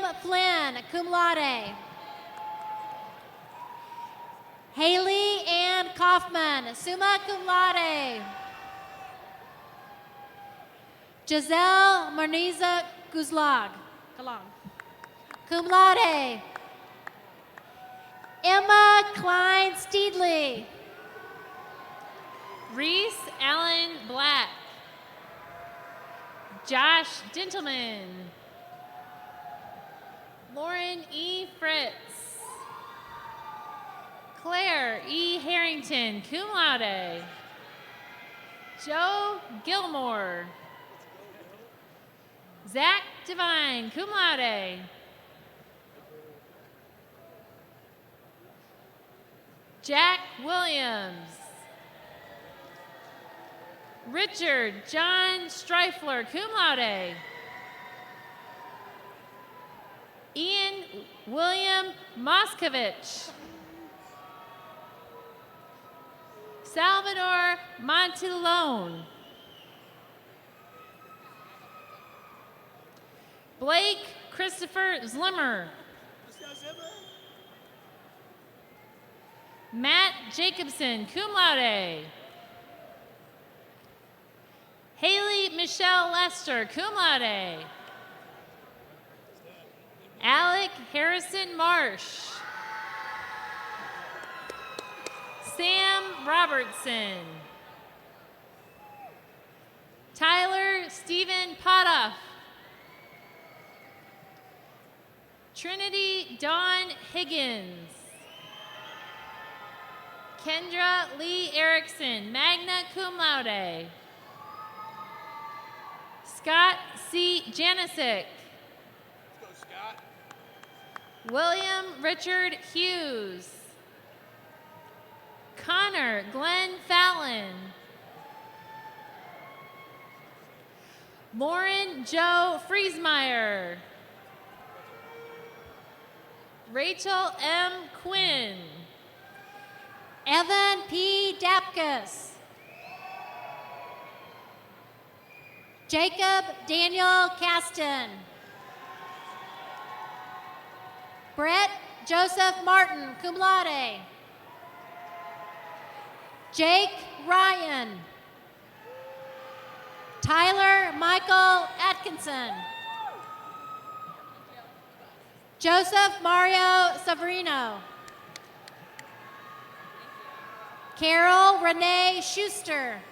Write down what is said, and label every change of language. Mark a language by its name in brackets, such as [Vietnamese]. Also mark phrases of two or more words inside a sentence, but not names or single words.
[English] Flynn, [Latin] cum laude. [English] Haley Ann Kaufman, [Latin] summa cum laude. [English] Giselle Marniza Guzlag, [Latin] cum laude. [English] Emma Klein Steedley. Reese Allen Black. Josh Dintelman. Lauren E. Fritz. Claire E. Harrington, [Latin] cum laude. [English] Joe Gilmore. Zach Devine, [Latin] cum laude. [English] Jack Williams. Richard John Streifler, [Latin] cum laude. [English] Ian William Moskovich. Salvador Montalone. Blake Christopher Zlimmer. Matt Jacobson, [Latin] cum laude. [English] Haley Michelle Lester, [Latin] cum laude. [English] Alec Harrison Marsh. Sam Robertson. Tyler Stephen Potoff. Trinity Dawn Higgins. Kendra Lee Erickson, [Latin] magna cum laude. [English] Scott C. Janisic. William Richard Hughes. Connor Glenn Fallon. Lauren Joe Friesmeyer. Rachel M. Quinn. Evan P. Dapkus. Jacob Daniel Caston. Brett Joseph Martin, [Latin] cum laude. [English] Jake Ryan. Tyler Michael Atkinson. Joseph Mario Severino. Carol Renee Schuster.